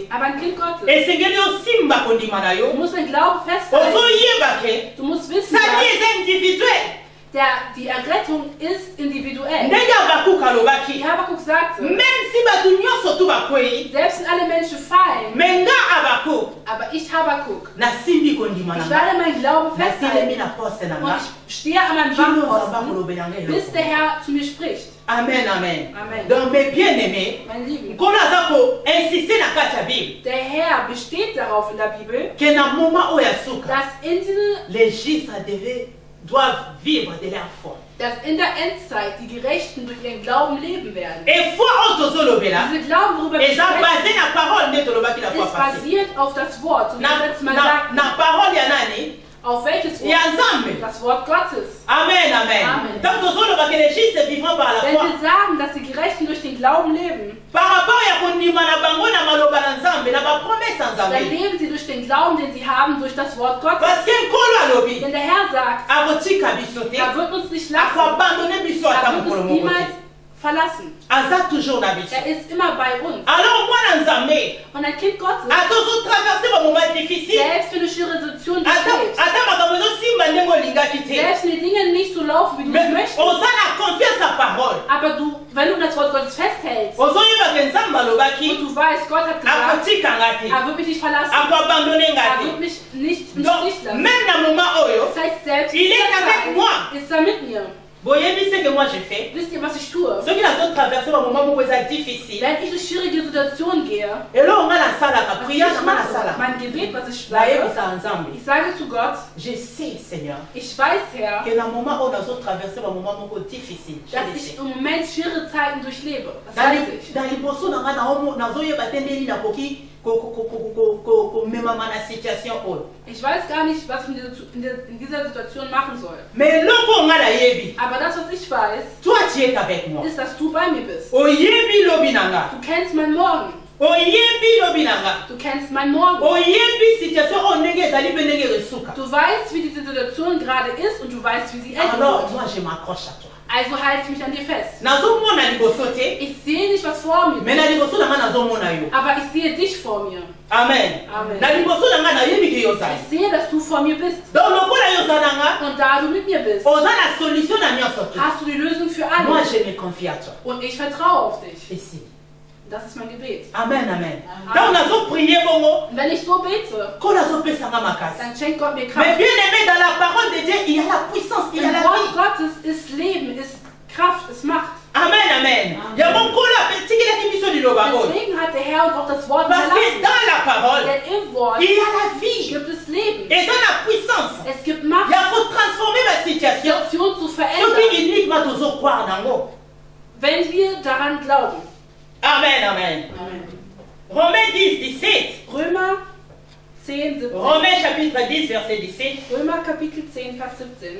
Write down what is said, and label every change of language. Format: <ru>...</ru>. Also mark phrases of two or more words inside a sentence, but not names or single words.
<de>Aber ein Kind Gottes, du musst deinen Glauben festhalten. Du musst wissen, die Errettung ist individuell. Wie Habakuk sagte, selbst wenn alle Menschen fallen, Aber ich, Habakuk,</de> <ln>nasimbi kondima</ln> <de>ich</de> <ln>na</ln> <de>werde mein Glauben</de> <ln>nasilemi</ln> <de>festhalten</de> <ln>na poste na</ln> <de>und</de> <ln>nga</ln> <de>ich stehe an meinem</de> <ln>kino nzambe</ln> <de>Wachposten,</de> <ln>akolobela nga</ln> <de>bis der</de> <ln>eloko.</ln> <de>Herr zu mir spricht. Amen, amen. Amen.</de> <fr>Donc mes bien-aimés,</fr> <de>Mein Lieben,</de> <ln>nkolo aza koinsiste na kati ya Bible</ln> <de>der Herr besteht darauf in der Bibel,</de> <ln>ke na moment oyo ya suka</ln> <de>dass in</de> <fr>les justes doivent vivre de leur foi.</fr> <de>in der Endzeit die Gerechten durch ihren Glauben leben werden.</de> <fr>Et foi</fr> <ln>oyo tozolobela</ln> <de>Diese Glauben, worüber wir</de> <ln>eza</ln> <de>sprechen,</de> <ln>basé na parole nde tolobaki</ln> <fr>la fois</fr> <de>ist</de> <fr>passée.</fr> <de>basiert auf das Wort. Und wir letztes Mal</de> <ln>Na</ln> <de>sagten,</de> <ln>parole ya nani?</ln> <de>auf welches</de> <ln>Ya</ln> <de>Wort?</de> <ln>Nzambe.</ln> <de>Das Wort Gottes. Amen, amen. Amen.</de> <fr>Donc tozoloba que les justes vivront par la</fr> <de>Wenn</de> <fr>foi.</fr> <de>wir sagen, dass die Gerechten durch den Glauben leben,</de> <fr>Par rapport</fr> <ln>ya kondima na bango na maloba na Nzambe na bapromese ya</ln> <de>dann</de> <ln>Nzambe.</ln> <de>leben sie durch den Glauben, den sie haben, durch das Wort Gottes.</de> <ln>Parce que nkolo alobi</ln> <de>Denn der Herr sagt,</de> <ln>akotika biso te,</ln> <de>er wird uns nicht lassen,</de> <ln>akoabandone biso ata</ln> <de>er wird</de> <ln>mokolo</ln> <de>uns</de> <ln>moko</ln> <de>niemals</de> <ln>te.</ln> <de>verlassen.</de> <ln>Aza toujours na biso.</ln> <de>Er ist immer bei uns.</de> <ln>Alors mwana Nzambe</ln> <de>Und ein Kind Gottes,</de> <ln>atozotraverse bamoment difficile</ln> <de>selbst wenn du schwere Situationen</de> <ln>ata</ln> <de>durchlebst,</de> <ln>makambo ezosimba ndenge olingaki te,</ln> <de>selbst wenn die Dinge nicht so laufen, wie du es</de> <fr>mais</fr> <de>möchtest,</de> <ln>oza na confiance ya parole,</ln> <de>aber wenn du das Wort Gottes festhältst</de> <ln>ozoyeba ke Nzambe</ln> <de>und</de> <ln>alobaki</ln> <de>du weißt, Gott hat gesagt,</de> <ln>akotika nga te,</ln> <de>er wird mich nicht verlassen,</de> <ln>akoabandone nga</ln> <de>er</de> <ln>te.</ln> <de>wird mich nicht im</de> <fr>Donc</fr> <de>Stich lassen.</de> <ln>même na moment oyo</ln> <de>Das heißt, selbst</de> <fr>il</fr> <de>in</de> <fr>est</fr> <de>dieser</de> <fr>avec</fr> <de>Zeit</de> <fr>moi.</fr> <de>ist er mit mir.</de> <ln>boyebi</ln> <fr>ce que moi je fais</fr> <de>Wisst ihr, was ich tue?</de> <ln>soki nazotraverse bamoment moko eza difficile</ln> <de>Wenn ich durch schwierige Situationen gehe,</de> <ln>eloko nga nasalaka</ln> <de>was</de> <ln>priere</ln> <de>ich</de> <ln>nga</ln> <de>mache,</de> <ln>nasalaka</ln> <de>mein Gebet, was ich spreche,</de> <ln>nayebisa Nzambe</ln> <de>ich sage zu Gott,</de> <fr>je sais Seigneur</fr> <de>ich weiß, Herr,</de> <ln>que na moment oyo nazotraverse bamoment moko difficile je</ln> <de>dass</de> <fr>le</fr> <de>ich</de> <fr>sais.</fr> <de>im Moment schwere Zeiten durchlebe. Das weiß ich.</de> <ln>na liboso na nga nazoyeba te ndeni nakoki komemama na situation oyo</ln> <de>Ich weiß gar nicht, was ich in dieser Situation machen soll.</de> <ln>mais eloko oyo nga nayebi</ln> <de>Aber das, was ich weiß,</de> <fr>toi tu es avec moi</fr> <de>ist, dass du bei mir bist.</de> <ln>oyebi lobi na nga</ln> <de>Du kennst mein Morgen.</de> <ln>oyebi lobi na nga</ln> <de>Du kennst mein Morgen.</de> <ln>oyebi situation oyo ndenge ezali mpe ndenge esuka.</ln> <de>Du weißt, wie diese Situation gerade ist und du weißt, wie sie enden</de> <fr>Alors</fr> <de>wird.</de> <fr>moi je m'accroche à toi</fr> <de>Also halte ich mich an dir fest.</de> <ln>nazomona liboso te</ln> <de>Ich sehe nicht, was vor mir</de> <ln>mais na</ln> <de>ist,</de> <ln>liboso na nga nazomona yo</ln> <de>aber ich sehe dich vor mir.</de> <ln>amen</ln> <de>Amen.</de> <ln>na liboso na nga nayebi ke yo ozali</ln> <de>Ich sehe, dass du vor mir bist.</de> <ln>donc lokola yo oza na nga</ln> <de>Und da du mit mir bist,</de> <ln>oza na solution na nyonso te</ln> <de>hast du die Lösung für</de> <fr>moi</fr> <de>alles.</de> <fr>je me confie à toi</fr> <de>Und ich vertraue auf dich.</de> <fr>ici</fr> <de>Das ist mein Gebet.</de> <ln>amen amen</ln> <de>Amen.</de> <ln>donc nazoprie bongo</ln> <de>Und wenn ich so bete,</de> <ln>ko nazopesanga makasi</ln> <de>dann schenkt Gott mir</de> <fr>mais</fr> <de>Kraft.</de> <fr>bien aimé dans la parole de Dieu il y a la puissance il y a</fr> <de>Im</de> <fr>la</fr> <de>Wort</de> <fr>vie</fr> <de>Gottes ist Leben, ist Kraft, ist Macht.</de> <ln>amen amen yango nkolo atikilaki biso liloba oyo</ln> <de>Deswegen hat der Herr uns auch das Wort</de> <fr>parce que</fr> <de>hinterlassen.</de> <fr>dans la parole</fr> <de>Denn im Wort</de> <fr>il y a la vie</fr> <de>gibt es Leben.</de> <ln>eza na puissance</ln> <de>Es gibt Macht,</de> <fr>il faut transformer ma situation</fr> <de>Situation zu</de> <ln>soki</ln> <de>verändern,</de> <ln>uniquement tozokroire nango</ln> <de>wenn wir daran glauben.</de> <fr>amen amen Romains 10 17</fr> <de>Römer 10, 17.</de> <fr>Romains chapitre 10 verset 17</fr> <de>Römer Kapitel 10, Vers 17.</de>